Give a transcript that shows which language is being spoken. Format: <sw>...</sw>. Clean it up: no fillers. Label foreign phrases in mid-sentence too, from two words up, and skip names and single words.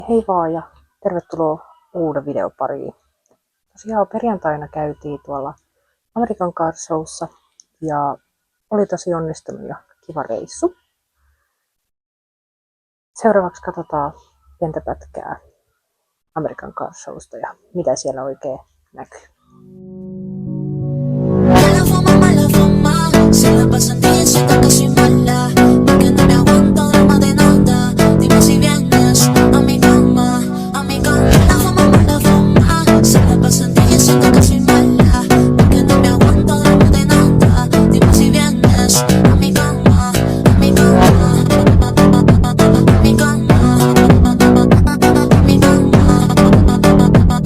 <fi>Hei vaan ja tervetuloa uuden videon pariin. Tosiaan perjantaina käytiin tuolla American Car Showssa ja oli tosi onnistunut ja kiva reissu. Seuraavaksi katsotaan pientä pätkää American Car Showsta ja mitä siellä oikein näkyy.</fi> <es>Se la pasan diciendo que soy mala, porque no me aguanto drama de nada. Dime si vienes a mi cama, a mi cama. La fama, se la pasan diciendo que soy mala, porque no me aguanto drama de nada. Dime si vienes a mi cama, a mi cama, a mi cama, a mi cama.</es>